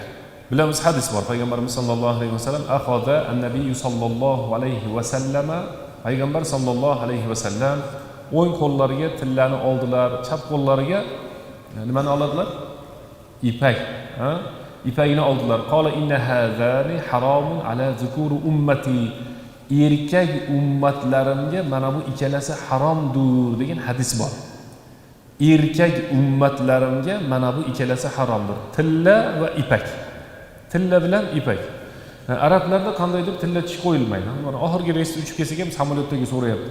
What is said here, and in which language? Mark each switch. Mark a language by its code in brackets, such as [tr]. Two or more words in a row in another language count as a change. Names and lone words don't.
[uz] Bilamiz, hadis bor. Payg'ambarimiz sallallohu alayhi va sallam [ar] أخذ النبي صلى الله عليه وسلم, [uz] payg'ambar sallallohu alayhi va sallam o'ng qo'llariga tillani oldilar, chap qo'llariga nimani oladilar? Ipak, ipagini oldilar. [ar] قال إن هذين حرام على ذكور أمتي. [uz] Erkak ummatlarimga mana bu ikkalasi haromdir degan hadis bor. Erkak ummatlarimga mana bu ikkalasi haromdir. Tilla va ipak. Tilla bilan ipak. Arablarda qandaydir tilla tish qo'yilmaydi. Mana oxirgi reysda uchib kelsak ham samolyotdagi so'rayapti.